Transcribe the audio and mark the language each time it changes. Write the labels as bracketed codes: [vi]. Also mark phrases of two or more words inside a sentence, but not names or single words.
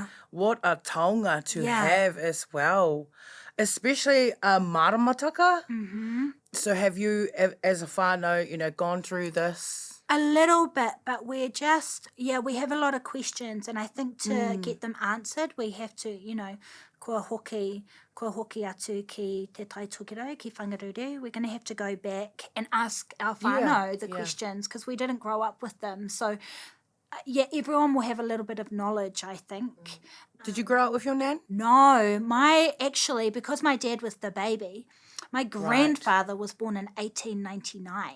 [en] What a taonga to have as well, especially a maramataka. Mm-hmm. So have you, as a whānau, gone through this? A little bit, but we're just, we have a lot of questions, and I think to get them answered, we have to, [mi] kua hoki atu ki te taitokero, ki whangaruru. [en] We're going to have to go back and ask our whānau the questions, because we didn't grow up with them. So, everyone will have a little bit of knowledge, I think. Did you grow up with your nan? No, because my dad was the baby, my grandfather was born in 1899.